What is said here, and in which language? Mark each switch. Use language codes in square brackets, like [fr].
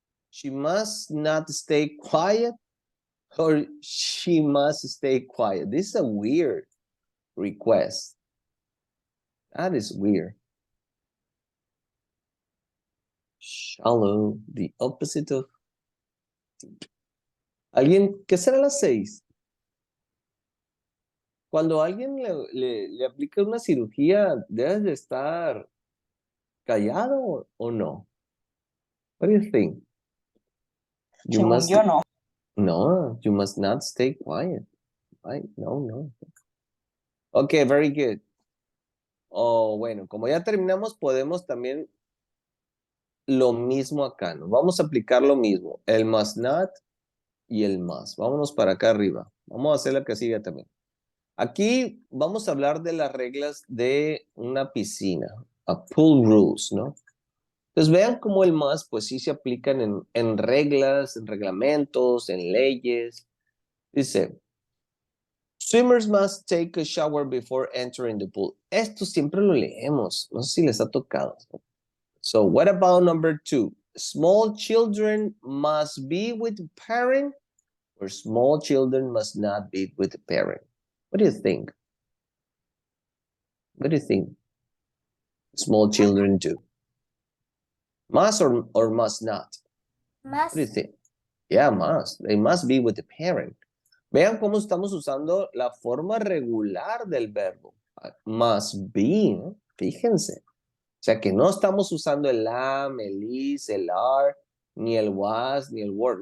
[en] She must not stay quiet, or she must stay quiet. This is a weird request. That is weird. Shallow, the opposite of deep. [es] ¿Alguien? ¿Qué será las 6? Cuando alguien le aplica una cirugía, ¿debes de estar callado o no? [en] What do you think? You [es] Según [en] must, [es] yo, no. [en] no, you must not stay quiet. Right? No. Okay, very good. [es] Oh, bueno, como ya terminamos, podemos también lo mismo acá, ¿no? Vamos a aplicar lo mismo, el must not y el must. Vámonos para acá arriba. Vamos a hacer la que sigue también. Aquí vamos a hablar de las reglas de una piscina, [en] a pool rules, [es] ¿no? Entonces vean cómo el must, pues sí se aplican en reglas, en reglamentos, en leyes. [en] Dice, swimmers must take a shower before entering the pool. [es] Esto siempre lo leemos, no sé si les ha tocado. [en] So what about number 2? Small children must be with the parent, or small children must not be with the parent. What do you think? What do you think small children do? Must or must not? What do you Must. think? Yeah, must. They must be with the parent. [es] Vean cómo estamos usando la forma regular del verbo. [en] Must be, [es] ¿no? Fíjense. O sea que no estamos usando el am, el is, el are, ni el was, ni el were.